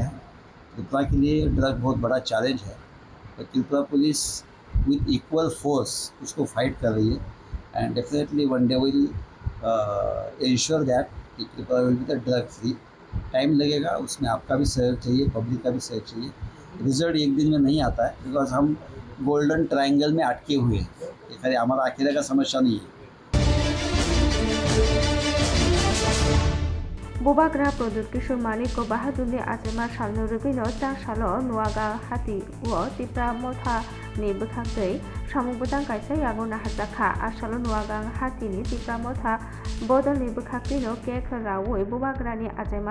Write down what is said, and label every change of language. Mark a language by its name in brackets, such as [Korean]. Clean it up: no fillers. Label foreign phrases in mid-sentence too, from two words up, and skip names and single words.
[Hindi] है त्रिपुरा के लिए ड्रग बहुत बड़ा चैलेंज है तो त्रिपुरा [English] police with equal force [Hindi] उसको फाइट कर रही है [English] and definitely one day will ensure that Tripura will be the drug free [Hindi] टाइम लगेगा उसमें आपका भी सहयोग चाहिए पब्लिक का भी सहयोग चाहिए रिजल्ट एक दिन में नहीं आता है बिकॉज हम गोल्डन ट्रायंगल में अटके हुए हैं ये खाली हमारा अकेले का समस्या नहीं है [Kok Borok] बुबाग्रा प्रदुत किशोर मानिक को बाहादुरनि आजेमा सालनो रुगैनो चारसालो नुवागा हाति वो तिप्रा मोथा नि बखागै सामुबुदां कायसा यागो नाहाजाखा आसालो नुवागा हातिनि तिप्रा मोथा बदलनि बखागैनो केक रावै बुबाग्रानि आजेमा